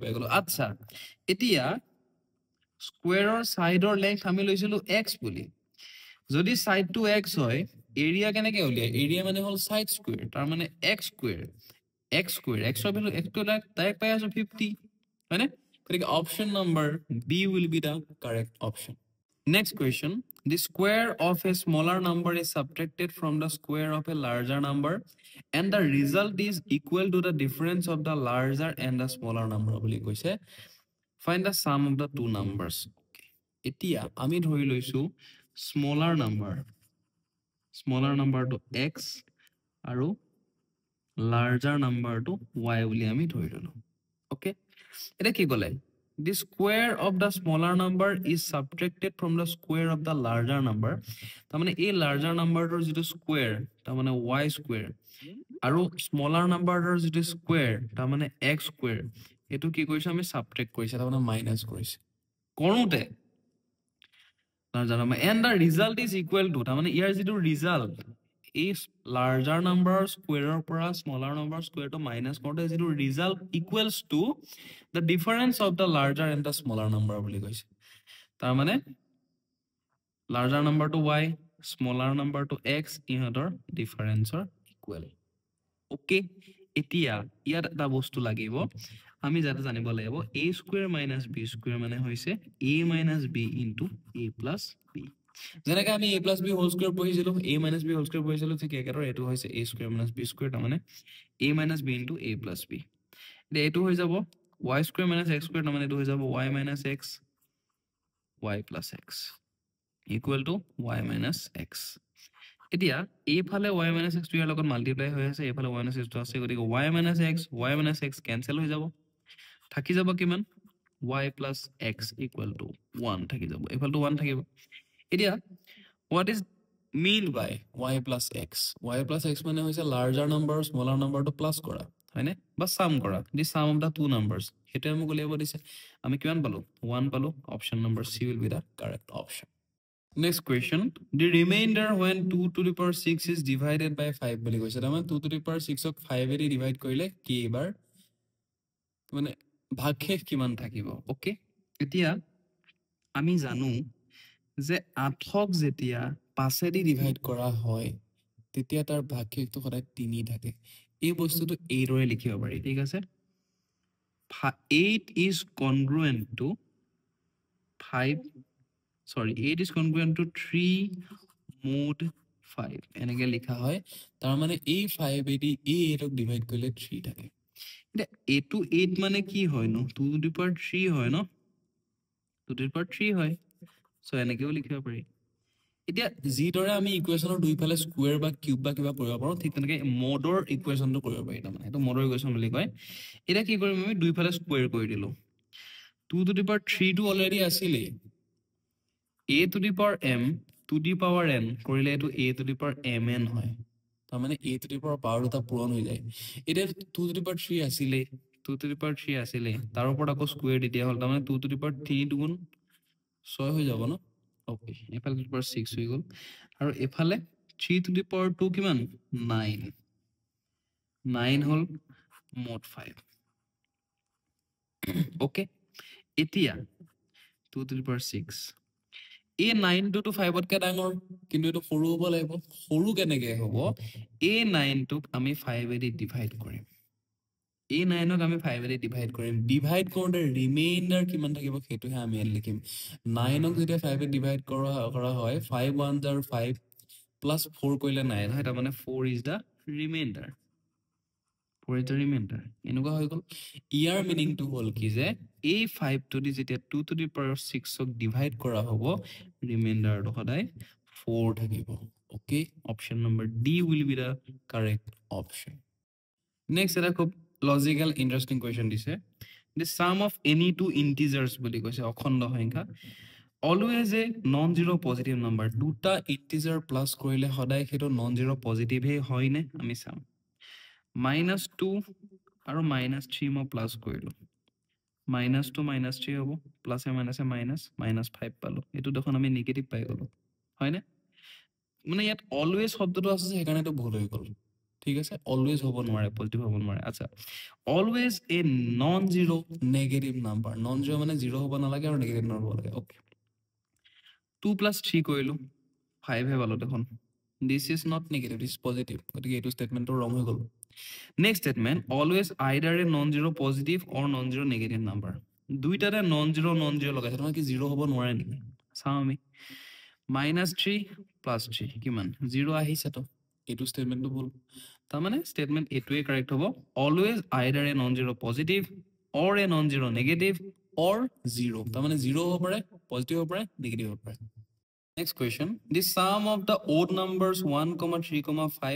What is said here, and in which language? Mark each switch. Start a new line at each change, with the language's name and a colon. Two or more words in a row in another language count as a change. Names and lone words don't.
Assamese: পাই গলো আচ্ছা এতিয়া
English: squareৰ sideৰ length
Assamese: আমি লৈছিলো x বুলি যদি
English: side to x
Assamese: হয় এৰিয়া কেনেকে উলিয়ায় এৰিয়া মানে হল সাইড স্কয়াৰ তাৰ মানে x স্কয়াৰ x ৰ ভ্যালু x টু ডাইৰেক্ট পাই আছো 50 হয়নে গতিকে অপশন নম্বৰ B
English: will be the correct option next question the square of a smaller number is subtracted from the square of a larger number and the result is equal to the difference of the larger and the smaller number
Assamese: বুলি কৈছে
English: find the sum of the two numbers okay
Assamese: এতিয়া আমি ধৰি লৈছো
English: smaller number to x
Assamese: আৰু
English: larger number to y
Assamese: বুলি আমি ধৰি ললো okay এটা কি ক'লে
English: the square of the smaller number is subtracted from the square of the larger number
Assamese: তাৰ মানে এই
English: larger number
Assamese: ৰ যেটো square তাৰ মানে
English: y square
Assamese: আৰু
English: smaller number
Assamese: ৰ যেটো square তাৰ মানে
English: x square
Assamese: এটো কি কৰিছে আমি subtract কৰিছে তাৰ মানে মাইনাস কৰিছে কৰোতে
English: larger number and the result is equal to
Assamese: তাৰ মানে ইয়াৰ যেটো
English: result is larger number square
Assamese: পৰা
English: smaller number square to minus
Assamese: কৰোতে যেটো
English: result equals to the difference of the larger and the smaller number
Assamese: বুলি কৈছে তাৰ মানে
English: larger number to y smaller number to x
Assamese: ইহঁতৰ
English: difference are equal okay
Assamese: এতিয়া ইয়াত এটা বস্তু লাগিব আমি যাতে জানিব লাগিব
English: a square minus b square
Assamese: মানে হৈছে
English: a minus b into a plus b
Assamese: যেনেকৈ আমি
English: a plus b whole square
Assamese: পঢ়িছিলো
English: a minus b whole square
Assamese: পঢ়িছিলো ঠিক একেদৰে এটো হৈছে
English: a square minus b square
Assamese: তাৰ মানে
English: a minus b into a plus b
Assamese: এটো হৈ যাব
English: y square minus x square
Assamese: তাৰ মানে এটো হৈ যাব
English: y minus x y plus x equal to y minus x
Assamese: এতিয়া এই ফালে
English: y minus x
Assamese: ইয়াৰ লগত মাল্টিপ্লাই হৈ আছে এই ফালে
English: y minus x
Assamese: আছে গতিকে
English: y minus x
Assamese: কেনসেল হৈ যাব থাকি যাব কিমান
English: y plus x equal to 1
Assamese: থাকি যাব এই ফালটো 1 থাকিব এতিয়া
English: what is mean by y plus x
Assamese: মানে হৈছে
English: larger number smaller number to plus
Assamese: কৰা হয়নে বা sum কৰা
English: the sum of the two numbers
Assamese: হেতে মোক উলিয়াব দিছে আমি কিমান পালো 1 পালো
English: option number C will be the correct option next question the remainder when 2 to the power 6 is divided by 5
Assamese: বুলি কৈছে তাৰমানে
English: 2 to the power 6
Assamese: ক 5 এৰি ডিভাইড কৰিলে কি এবাৰ মানে ভাগশেষ কিমান থাকিব ওকে এতিয়া আমি জানো যে 8ক যেতিয়া 5 এৰি ডিভাইড কৰা হয় তেতিয়া তাৰ ভাগশেষটো সদায় 3 থাকে এই বস্তুটো এই দৰে লিখিব পাৰি ঠিক আছে
English: 8 is congruent to 3 mod 5
Assamese: এনেকে লিখা হয় তাৰ মানে এই 5 এদি এই 8ক ডিভাইড কৰিলে 3 থাকে এটা এটো 8 মানে কি হয় ন
English: 2 to the power 3
Assamese: হয় ন
English: 2 to the power 3
Assamese: হয় সো এনেকেও লিখিব পাৰি এতিয়া যি দৰে আমি ইকুৱেচনৰ দুইফালে স্কয়াৰ বা কিউব বা কিবা কৰিব পাৰো ঠিক তেনেকৈ মডৰ ইকুৱেচনটো কৰিব পাৰি তাৰমানে এটো মডৰ ইকুৱেচন বুলি কয় এটা কি কৰিম আমি দুইফালে স্কয়াৰ কৰি দিলো
English: 2 to the power 3
Assamese: টো অলৰেডি আছিলে
English: a to the power m to the power n
Assamese: কৰিলে এটো
English: a to the power mn
Assamese: হয় তাৰ মানে
English: a to the power
Assamese: পাৱাৰ দুটা পূৰণ হৈ যায় এটা
English: 2 to the power 3
Assamese: আছিলে
English: 2 to the power 3
Assamese: আছিলে তাৰ ওপৰত আকৌ স্কয়াৰ দি দিয়া হল তাৰ মানে
English: 2 to the power 3
Assamese: দুগুণ 6 হৈ যাব ন ওকে এফালে
English: 2 to the power 6
Assamese: হৈ গল আৰু এফালে
English: 3 to the power 2
Assamese: কিমান 9 9 হল mod 5 ওকে এতিয়া
English: 2 to the power 6
Assamese: এই 9 to 5 তকে ডাঙৰ কিন্তু এটো সৰু হ'ব লাগিব সৰু কেনেকৈ হ'ব এই 9 টোক আমি 5 এদি ডিভাইড কৰিম এই 9 ক আমি 5 এদি ডিভাইড কৰিম ডিভাইড কৰোঁতে ৰিমেইণ্ডাৰ কিমান থাকিব সেইটোহে আমি ইয়াত লিখিম 9 ক যেতিয়া 5 এদি ডিভাইড কৰা হয় 5 1 are 5 plus 4 কৰিলে 9 হয় তাৰ মানে
English: 4 is the remainder 4 is the remainder
Assamese: এনেকুৱা হৈ গ'ল ইয়াৰ মিনিংটো হ'ল কি যে এই 5 টো দি যেতিয়া
English: 2 to the power 6
Assamese: ক ডিভাইড কৰা হ'ব ৰিমাইণ্ডাৰটো সদায় 4 থাকিব ওকে
English: option number D will be the correct option
Assamese: নেক্সট এটা খুব
English: logical interesting question
Assamese: দিছে
English: the sum of any two integers
Assamese: বুলি কৈছে অখণ্ড সংখ্যা
English: always a non-zero positive number
Assamese: দুটা integer প্লাস কৰিলে সদায় হেটো
English: non-zero positive
Assamese: হে হয় নে আমি চাম -2 আৰু -3 মই প্লাস কৰিলো -2 -3 হ'ব প্লাস এ মাইনাস এ -5 পালো এটো দেখোন আমি নেগেটিভ পাই গলো হয় নে মানে ইয়াত অলওয়েজ শব্দটো আছে সেইকাৰণে তো ভুল হৈ গল ঠিক আছে অলওয়েজ হ'ব নোৱাৰে পজিটিভ হ'ব নোৱাৰে আচ্ছা
English: always a non zero negative number non zero
Assamese: মানে জিৰো হ'ব নালাগে আৰু
English: negative number
Assamese: হ'ব লাগে ওকে 2 + 3 কৰিলো 5 হে পালো দেখোন
English: this is not negative this is positive
Assamese: গতিকে এইটো স্টেটমেন্টটো ৰং হৈ গল নেক্সট স্টেটমেন্ট
English: always either a non zero positive or non zero negative number
Assamese: দুইটাতে
English: non zero
Assamese: লগাইছে তোমাৰ কি জিৰো হ'ব নোৱাৰে নেকি চাওঁ আমি -3 + 3 কিমান 0 আহিছে তো এইটো স্টেটমেন্টটো ভুল তাৰ মানে স্টেটমেন্ট এটোৱে কাৰেক্ট হ'ব
English: always either a non zero positive or a non zero negative or 0
Assamese: তাৰ মানে 0 হ'ব পাৰে পজিটিভ হ'ব পাৰে নেগেটিভ হ'ব পাৰে
English: next question the sum of the odd numbers 1 3 5 ...